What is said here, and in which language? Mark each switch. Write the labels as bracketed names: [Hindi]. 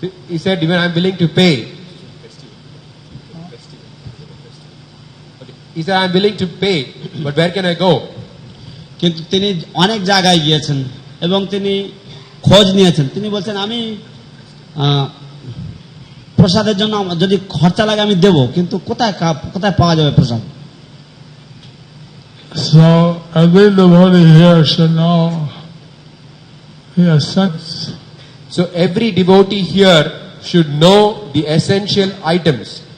[English] He said, even I'm willing to pay. He said, I'm willing to pay, but where can I go? [Bangla] কিন্তু তিনি অনেক জায়গায় গিয়েছেন এবং তিনি খোঁজ নিয়েছেন। তিনি বলছেন আমি প্রসাদের জন্য যদি খরচা লাগে আমি দেব, কিন্তু কোথায় পাওয়া যাবে প্রসাদ? [English] So every devotee here should know the essence. So every devotee here should know the essential items.